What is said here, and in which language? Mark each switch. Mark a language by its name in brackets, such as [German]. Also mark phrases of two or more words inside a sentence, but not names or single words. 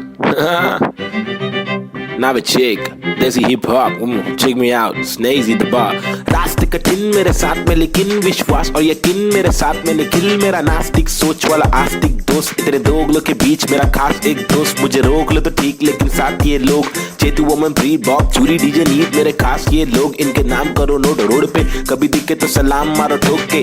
[English] Novacek, Desi hip hop, check me out, Snazy the bar. [Hindi] रास्ते कठिन मेरे साथ में लेकिन विश्वास और यकीन मेरे साथ में निखिल। मेरा नास्तिक सोच वाला आस्तिक दोस्त, इतने दोगलों के बीच मेरा खास एक दोस्त। मुझे रोक लो तो ठीक लेकिन साथ ये लोग चेतु वमन प्रीत बॉब चूरी डीजे नीत मेरे खास ये लोग, इनके नाम करो नोट रोड पे, कभी दिखे तो सलाम मारो ठोक के।